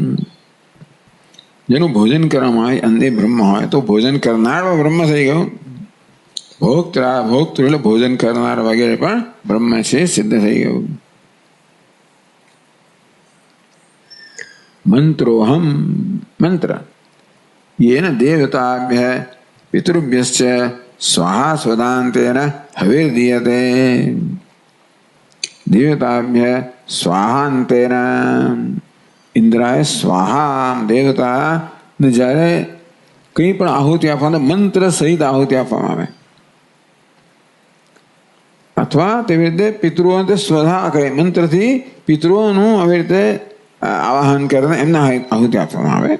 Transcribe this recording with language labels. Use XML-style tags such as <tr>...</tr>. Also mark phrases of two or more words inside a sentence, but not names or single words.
<gu>જેનું ભોજન કરવામાં આવે અન્ન બ્રહ્મ હોય તો ભોજન કરનાર બ્રહ્મ થઈ ગયો. ભોક્તૃ એટલે ભોજન કરનાર વગેરે પણ બ્રહ્મ છે, સિદ્ધ થઈ ગયું.</gu> <sa>મંત્રોહમ, મંત્ર येन देवताभ्यः पितृभ्यश्च स्वाहा स्वदान्तेन हविर्दीयते. देवताभ्यः स्वाहान्तेन, ઇન્દ્રાય સ્વાહા,</sa> <gu>દેવતાને જ્યારે કંઈ પણ આહુતિ આપવામાં મંત્ર સહિત આહુતિ આપવામાં આવે, અથવા તેવી રીતે પિતૃઓને સ્વધા કહે, મંત્રથી પિતૃઓનું આવી રીતે આવાહન કરીને એમના આહુતિ આપવામાં આવે.</gu>